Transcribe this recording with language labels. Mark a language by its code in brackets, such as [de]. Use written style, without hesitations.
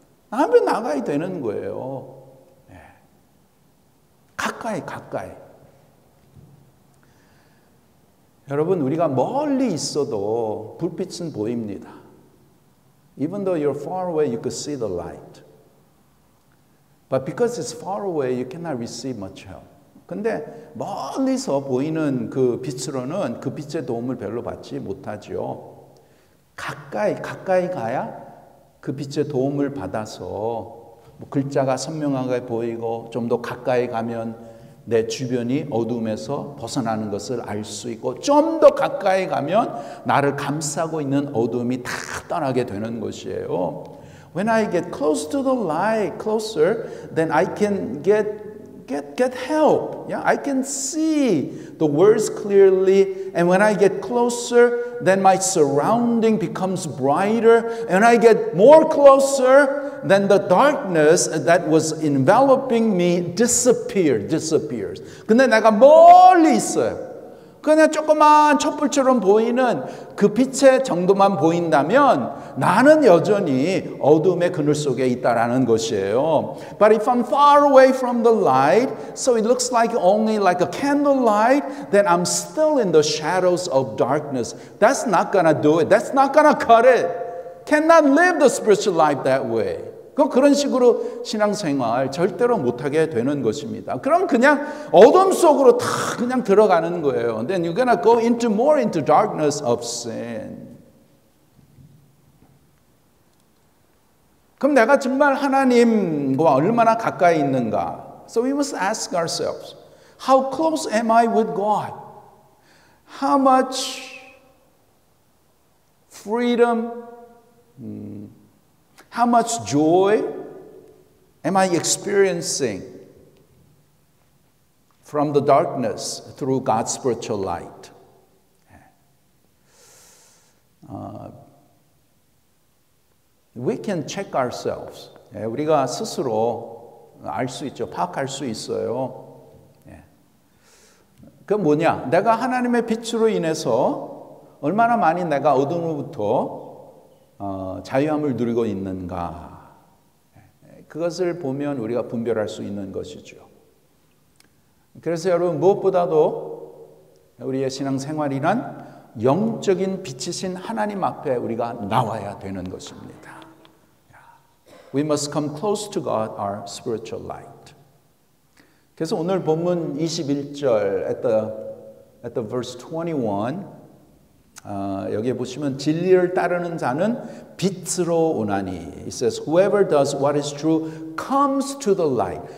[ko] 하나님 앞에 나가야 되는 거예요. 가까이. 여러분, 우리가 멀리 있어도 불빛은 보입니다. [en] Even though you're far away, you could see the light. But because it's far away, you cannot receive much help. [ko] 근데 멀리서 보이는 그 빛으로는 그 빛의 도움을 별로 받지 못하죠. 가까이 가야 그 빛의 도움을 받아서 뭐 글자가 선명하게 보이고 좀 더 가까이 가면 내 주변이 어둠에서 벗어나는 것을 알 수 있고 좀 더 가까이 가면 나를 감싸고 있는 어둠이 다 떠나게 되는 것이에요. [en] When I get close to the light, closer, then I can get get help. Yeah, I can see the words clearly, and when I get closer, then my surrounding becomes brighter, and I get more closer, then the darkness that was enveloping me disappears. [ko] 근데 내가 멀리 있어요. 그냥 조그만 촛불처럼 보이는 그 빛의 정도만 보인다면 나는 여전히 어둠의 그늘 속에 있다라는 것이에요. [en] But if I'm far away from the light, so it looks like only like a candlelight, then I'm still in the shadows of darkness. That's not gonna do it. That's not gonna cut it. Cannot live the spiritual life that way. [ko] 그런 식으로 신앙생활 절대로 못하게 되는 것입니다. 그럼 그냥 어둠 속으로 다 그냥 들어가는 거예요. [en] Then you're gonna go more into darkness of sin. [ko] 그럼 내가 정말 하나님과 얼마나 가까이 있는가? [en] So we must ask ourselves, how close am I with God? How much freedom, how much joy am I experiencing from the darkness through God's spiritual light? We can check ourselves. [ko] 우리가 스스로 알 수 있죠. 파악할 수 있어요. 그 뭐냐? 내가 하나님의 빛으로 인해서 얼마나 많이 내가 어둠으로부터 자유함을 누리고 있는가. 그것을 보면 우리가 분별할 수 있는 것이죠. 그래서 여러분 무엇보다도 우리의 신앙생활이란 영적인 빛이신 하나님 앞에 우리가 나와야 되는 것입니다. [en] We must come close to God, our spiritual light. [ko] 그래서 오늘 본문 21절 [en] at the verse 21 [ko] 여기에 보시면 진리를 따르는 자는 빛으로 오나니 [en] It says whoever does what is true comes to the light.